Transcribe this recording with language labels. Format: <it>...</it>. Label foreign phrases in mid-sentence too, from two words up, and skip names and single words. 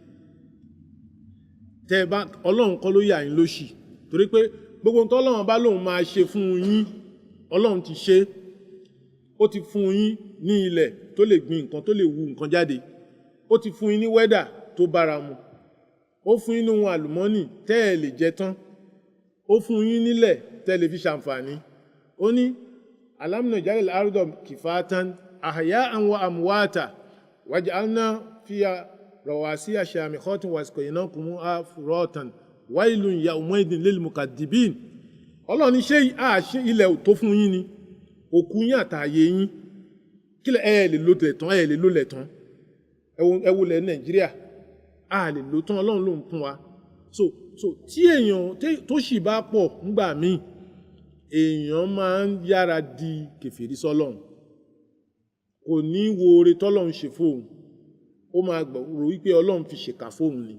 <yo>Tẹ́ bá Ọlọ́run kọ́ ló yà yín lóṣì, torí pé gbogbo ohun tọ́lọ́run bá lóun máa ṣe fún yín Ọlọ́run ti ṣe. Ó ti fún yín ní ilẹ̀ tó lè gbin nǹkan tó lè wu nǹkan jáde, ó ti fún yín ní wẹ́dà tó bára mu, ó fún yín ní ohun àlùmọ́nì tẹ́ ẹ lè jẹ tán, ó fún yín nílẹ̀ tẹ́ lè fi ṣàǹfààní. Ó ní</yo> <ar>ألم نجعل الأرض كفاتا أحياء وأمواتا وجعلنا فيها رواسي شامخات وأسقيناكم فراتا ويل يومئذ للمكذبين.</ar> <yo>Ọlọ́run ní ṣé àṣẹ ilẹ̀ tó fún yín ni, òkú yín àtàyè yín, kílẹ̀ ẹ lè lò lẹ̀ tán, ẹ lè lò lẹ̀ tán. Ẹ wo lẹ̀ Nàìjíríà, a lè lò tán, Ọlọ́run ló ń fún wa. So tí èèyàn tó sì bá pọ̀ ńgbà míì, èèyàn máa ń yára di kèfèrí sọ́lọ́run, kò ní wo oore tọ́lọ́run ṣe fóun, ó máa rò wípé Ọlọ́run fi ṣèkà fóun ni.</yo>